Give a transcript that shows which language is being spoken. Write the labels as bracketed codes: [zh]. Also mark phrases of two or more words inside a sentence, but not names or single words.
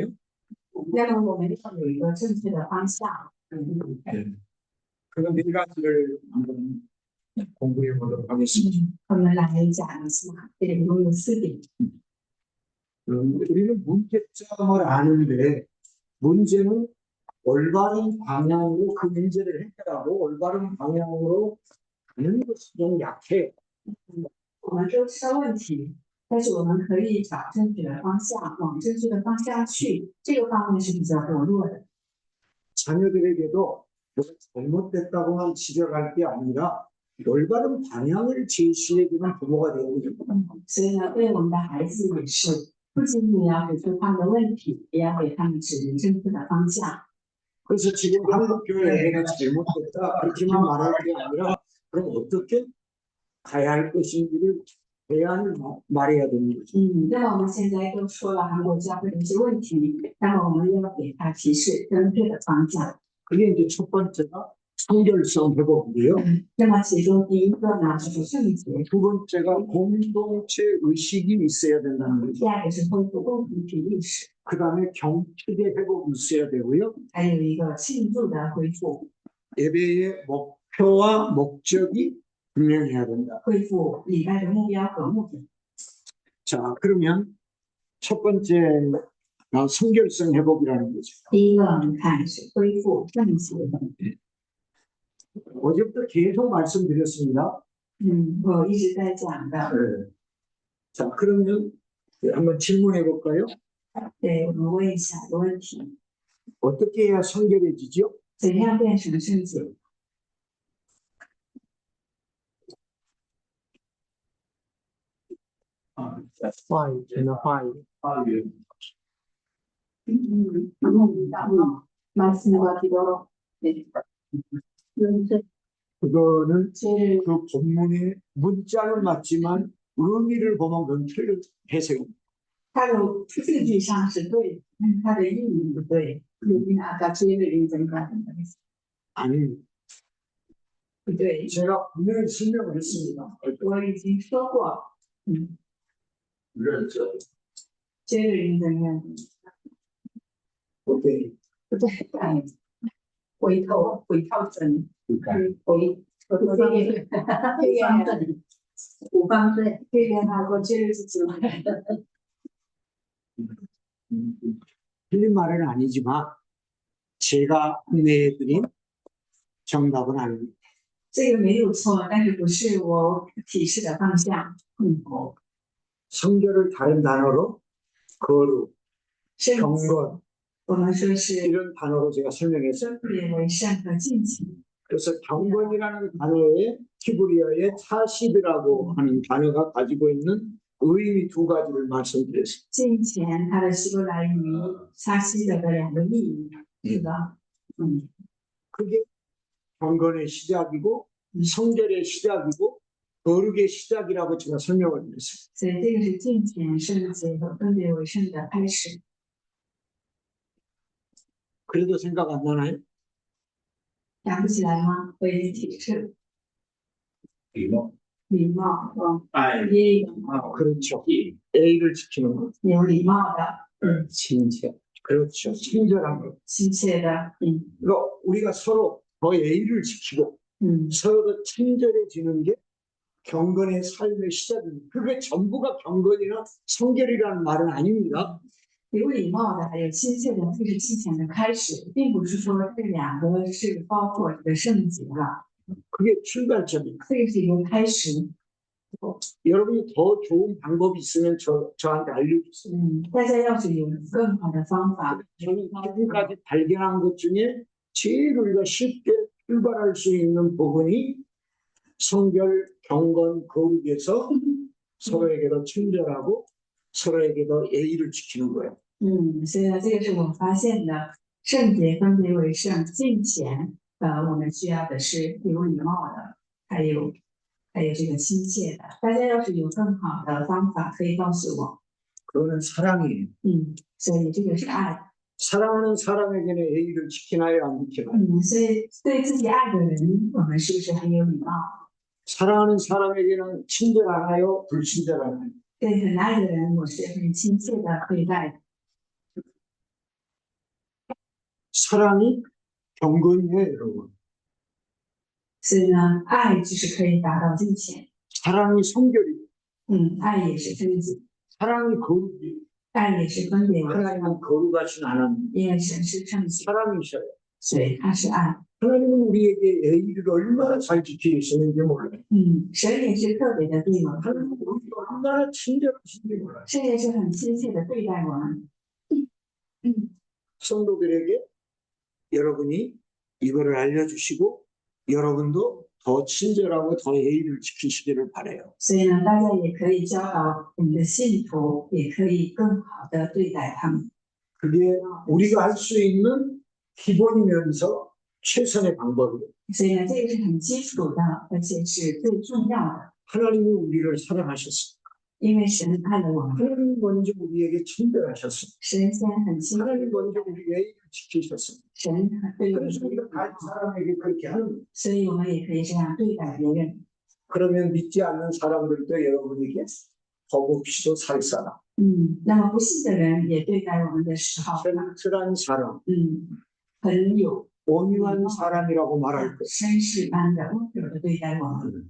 [zh] 那么我们要有一个正确的方向。 [ko] 그런 네 가지를 한번 공부해 보도록 하겠습니다. [zh] 我们来讲一下这里共有4点。 [ko] 우리는 문제점을 아는데 문제는 올바른 방향으로 그 문제를 해결하고 올바른 방향으로 가는 것이 좀 약해요. [zh] 我们都知道问题，但是我们可以找正确的方向，往正确的方向去，这个方面是比较薄弱的。 [ko] 자녀들에게도 뭐가 잘못됐다고만 지적할 게 아니라 올바른 방향을 제시해주는 부모가 되어야 됩니다. [zh] 所以呢，对我们的孩子也是，不仅仅要指出他们的问题，也要给他们指明正确的方向。 [ko] 그래서 지금 한국 교회가 잘못됐다 그렇게만 말할 게 아니라 그럼 어떻게 가야 할 것인지를 대안을 말해야 됩니다. [zh] 那么我们现在都说了韩国教会的一些问题，那么我们要给他提示正确的方向。 [ko] 그게 이제 첫 번째가 성결성 회복이에요. [zh] 那么其中第一个呢就是圣洁， [ko] 두 번째가 공동체 의식이 있어야 된다는 거죠. [zh] 第二个是恢复共同体意识， [ko] 그 다음에 경축의 회복이 있어야 되고요. [zh] 还有一个庆祝的恢复， [ko] 예배의 목표와 목적이 분명해야 된다. [zh] 恢复礼拜的目标和目的。 [ko] 자, 그러면 첫 번째 성결성 회복이라는 거죠. [zh] 第一个我们看是恢复圣洁。 [ko] 어제부터 계속 말씀드렸습니다. [zh] 我一直在讲的。 [ko] 네. 자, 그러면 한번 질문해 볼까요? [zh] 对，我们问一下一个问题： [ko] 어떻게 해야 성결해지죠? [zh] 怎样变成圣洁？话语，真的话语。 [ko] 말씀과 기도로. 네. 그거는 그 본문의 문자는 맞지만 의미를 보면 그건 틀린 해석입니다. [zh] 它的字句上是对，但是它的意义不对。 [ko] 아까 죄를 인정하는 거 아니, [zh] 不对。 [ko] 제가 분명히 설명을 했습니다. [zh] 我已经说过，认真。 [ko] 죄를 인정하는 오케이. [zh] 不对，回头真， [ko] 우방罪, 회개하고 죄를 짓지 말아야 돼. 틀린 말은 아니지만 제가 안내해드린 정답은 아닙니다. [zh] 这个没有错，但是不是我提示的方向。 [ko] 성결을 다른 단어로 거룩, [zh] 圣洁， [ko] 경건 [zh] 我们说是 [ko] 이런 단어로 제가 설명했어요. [zh] 分别为圣和敬虔。 [ko] 그래서 경건이라는 단어에 히브리어의 차시드라고 하는 단어가 가지고 있는 의미 두 가지를 말씀드렸습니다. [zh] 敬虔它的希伯来语它是的两个意义，是吧？ [ko] 그게 경건의 시작이고 성결의 시작이고 거룩의 시작이라고 제가 설명을 드렸습니다. [zh] 所以这个是敬虔、圣洁和分别为圣的开始。 [ko] 그래도 생각 안 나나요? [zh] 想不起来吗？我已经提示。礼貌. 礼貌， [ko] 예의. 그렇죠. 예의를 지키는 것. [zh] 有礼貌的， [ko] 친절. 그렇죠. 친절한 것. [zh] 亲切的， [ko] 그러니까 우리가 서로 더 예의를 지키고 서로 친절해지는 게 경건의 삶의 시작입니다. 그게 전부가 경건이나 성결이라는 말은 아닙니다. [zh] 有礼貌的，还有亲切的，这是敬虔的开始，并不是说这两个是包括这个圣洁了， [ko] 그게 출발점입니다. [zh] 这个是一个开始。 [ko] 여러분이 더 좋은 방법이 있으면 저한테 알려주세요. [zh] 大家要是有更好的方法， [ko] 저는 지금까지 발견한 것 중에 제일 우리가 쉽게 출발할 수 있는 부분이 성결, 경건, 거룩에서 서로에게 더 친절하고 서로에게 더 예의를 지키는 거예요. [zh] 所以呢，这个是我发现的，圣洁分别为圣，敬虔，我们需要的是有礼貌的，还有这个亲切的。大家要是有更好的方法，可以告诉我。 [ko] 그거는 사랑이에요. [zh] 所以这个是爱。 [ko] 사랑하는 사람에게는 예의를 지키나요, 안 지키나요? [zh] 所以对自己爱的人，我们是不是很有礼貌？ [ko] 사랑하는 사람에게는 친절하나요, 불친절하나요? [zh] 对很爱的人，我是很亲切的对待的。 [ko] 사랑이 경건이에요, 여러분. [zh] 所以呢，爱就是可以达到敬虔。 [ko] 사랑이 성결이, [zh] 爱也是贞洁， [ko] 사랑이 거룩이. [zh] 爱也是分别为圣， [ko] 하나님은 거룩하신 하나님, [zh] 因为神是圣洁， [ko] 사랑이셔요. [zh] 所以他是爱。 [ko] 하나님은 우리에게 예의를 얼마나 잘 지키시는지 몰라요. [zh] 神也是特别的对我们， [ko] 하나님은 우리가 얼마나 친절하신지 몰라요. [zh] 神也是很亲切的对待我们。 [ko] 성도들에게 여러분이 이거를 알려주시고 여러분도 더 친절하고 더 예의를 지키시기를 바라요. [zh] 所以呢，大家也可以教导我们的信徒，也可以更好的对待他们。 [ko] 그게 우리가 할 수 있는 기본이면서 최선의 방법이에요. [zh] 所以呢，这个是很基础的，而且是最重要的， [ko] 하나님이 우리를 사랑하셨습니다. [zh] 因为神爱了我们， [ko] 하나님 먼저 우리에게 친절하셨습니다. [zh] 神先很亲切， [ko] 하나님 먼저 우리 예의를 지키셨습니다. [zh] 神对我们 [ko] 그래서 우리가 다른 사람에게 그렇게 하는 거예요. [zh] 所以我们也可以这样对待别人。 [ko] 그러면 믿지 않는 사람들도 여러분에게 거북시도 살사람, [zh] 那么不信的人也对待我们的时候， [ko] 젠틀한 사람, [zh] 很有 [ko] 온유한 사람이라고 말할 것. [zh] 绅士般的温柔的对待我们，